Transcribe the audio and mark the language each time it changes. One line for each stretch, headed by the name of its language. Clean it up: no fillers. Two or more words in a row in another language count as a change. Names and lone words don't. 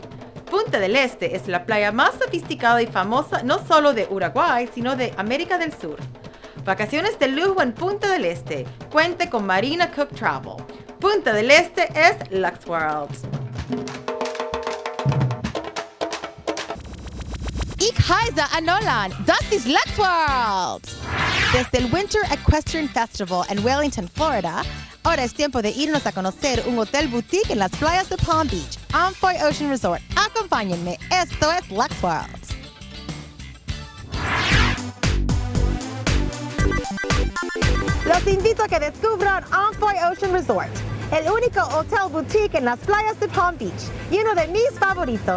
Spanish: Punta del Este es la playa más sofisticada y famosa no solo de Uruguay, sino de América del Sur. Vacaciones de lujo en Punta del Este. Cuente con Marina Cook Travel. Punta del Este es Lux World.
German: Ich heiße Anolan. Das ist Lux World.
Spanish: Desde el Winter Equestrian Festival en Wellington, Florida, ahora es tiempo de irnos a conocer un hotel boutique en las playas de Palm Beach, Amphoy Ocean Resort. Acompáñenme, esto es Lux World. Los invito a que descubran Amphoy Ocean Resort, el único hotel boutique en las playas de Palm Beach y uno de mis favoritos.